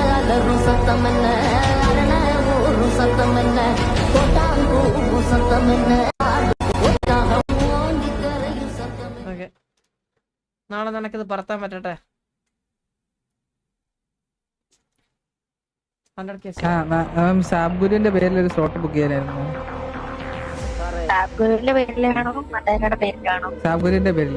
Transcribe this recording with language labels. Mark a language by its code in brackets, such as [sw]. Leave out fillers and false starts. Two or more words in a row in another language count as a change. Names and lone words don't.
[ta] அலரும் சத்தம் என்ன அரண ஊரும் சத்தம் என்ன கொட்டாங்கூரும் சத்தம் என்ன சத்தம் [ml] ഓക്കെ നാളെ നിനക്കിത് പറത്താൻ പറ്റട്ടെ 100 കേസ് സാബ്ഗുരുവിന്റെ പേരിൽ ഒരു [en] slot book [ml] ചെയ്യാനായിരുന്നു. സാബ്ഗുരുവിന്റെ പേരിലാണോ മറ്റേരുടെ പേരിലാണോ? സാബ്ഗുരുവിന്റെ പേരിൽ.